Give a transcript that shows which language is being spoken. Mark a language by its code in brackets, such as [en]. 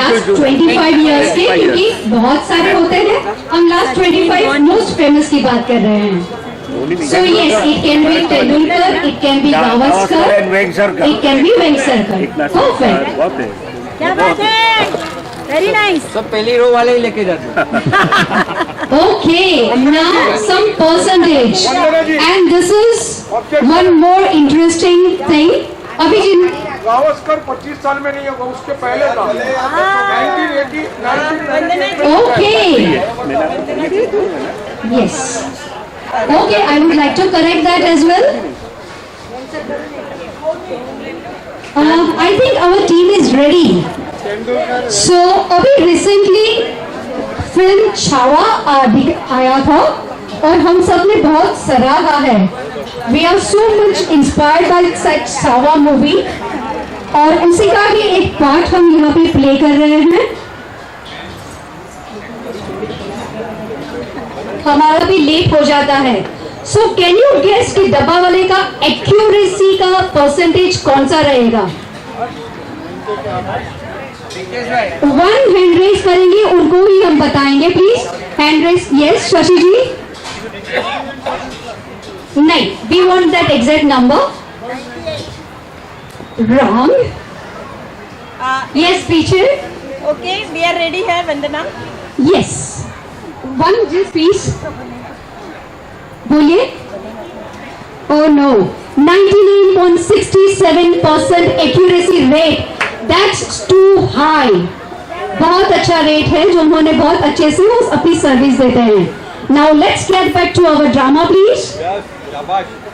[en] last 25 years [hi] के, क्योंकि बहुत सारे होते हैं, हम लास्ट 25 [en] most famous [hi] की बात कर रहे हैं। [en] So yes, it can be Tendulkar, it can be Gavaskar, it can be Venksarakar. Perfect. [hi] क्या बात है, [en] Very nice. [hi] सब पहली रो वाले ही लेके जाते। [en] Okay, now some percentage, and this is one more interesting thing. [hi] अभी जिन गावस्कर 25 साल में नहीं होगा, उसके पहले था। 1980, [en] Okay. Yes. Okay, I would like to correct that as well. I think our team is ready. So, [hi] अभी [en] recently [hi] फिल्म छावा आया था और हम सब ने बहुत सराहा है. [en] We are so much inspired by such Chhaava movie. [hi] और उसी का ही एक पार्ट हम यहाँ पे प्ले कर रहे हैं. हमारा भी लेट हो जाता है. [en] so can you guess [hi] कि डब्बा वाले का एक्यूरेसी का परसेंटेज कौन सा रहेगा? वन हैंड रेस करेंगे, उनको ही हम बताएंगे. Please hand raise. Yes Shashi जी. नहीं, [en] We want that exact number. Wrong. Yes [hi] पीछे. [en] Okay, we are ready here, Vandana. Yes. One just please [hi] बोलिए. [en] Oh no, 99.67% accuracy rate. That's too high. [hi] बहुत अच्छा rate है जो उन्होंने बहुत अच्छे से वो अपनी सर्विस देते हैं. [en] Now let's get back to our drama, please.